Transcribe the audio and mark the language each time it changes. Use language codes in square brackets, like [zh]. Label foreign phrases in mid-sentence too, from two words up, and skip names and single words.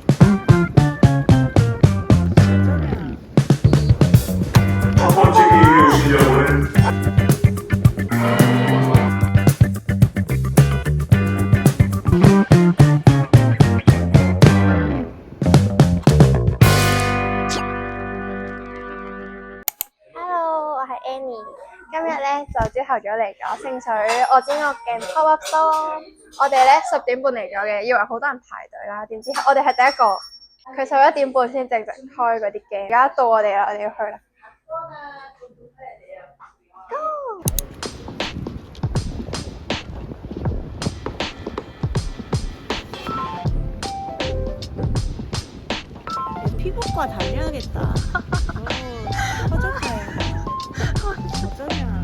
[ko] 첫 번째 게임에 오신 여러분은 [yue] Hello， 我係 Annie。今日咧就朝頭早嚟咗聖水我知我嘅 [en] pop up store。 [yue] 我哋咧10點半嚟咗嘅，以為好多人排隊啦，點知我哋係第一個。佢11點半先正式開嗰啲嘅，而家到我哋啦，我哋要去啦。 [ko] 피부과 다녀야겠다. 허접해. 어쩌냐.